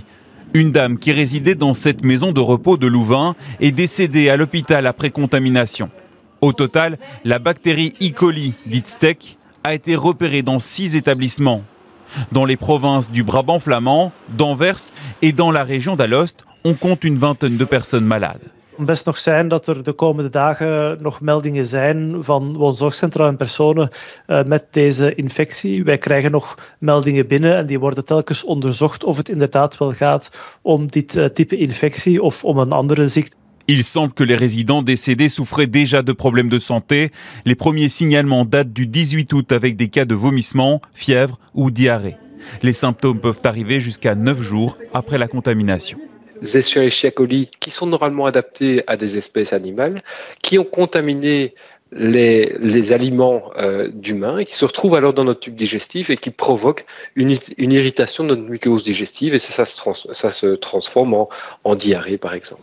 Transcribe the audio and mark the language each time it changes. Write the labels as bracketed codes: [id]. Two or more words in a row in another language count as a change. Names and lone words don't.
[fr] Une dame qui résidait dans cette maison de repos de Louvain est décédée à l'hôpital après contamination. Au total, la bactérie E. coli, dite STEC, a été repérée dans 6 établissements. Dans les provinces du Brabant flamand, d'Anvers et dans la région d'Alost, on compte une vingtaine de personnes malades. [nl] Het kan best nog zijn dat er de komende dagen nog meldingen zijn van woonzorgcentra en personen met deze infectie. Wij krijgen nog meldingen binnen en die worden telkens onderzocht of het inderdaad wel gaat om dit type infectie of om een andere ziekte. [fr] Il semble que les résidents décédés souffraient déjà de problèmes de santé. Les premiers signalements datent du 18 août avec des cas de vomissement, fièvre ou diarrhée. Les symptômes peuvent arriver jusqu'à 9 jours après la contamination. Escherichia coli qui sont normalement adaptés à des espèces animales, qui ont contaminé les aliments d'humains et qui se retrouvent alors dans notre tube digestif et qui provoquent une irritation de notre muqueuse digestive et ça se transforme en diarrhée par exemple.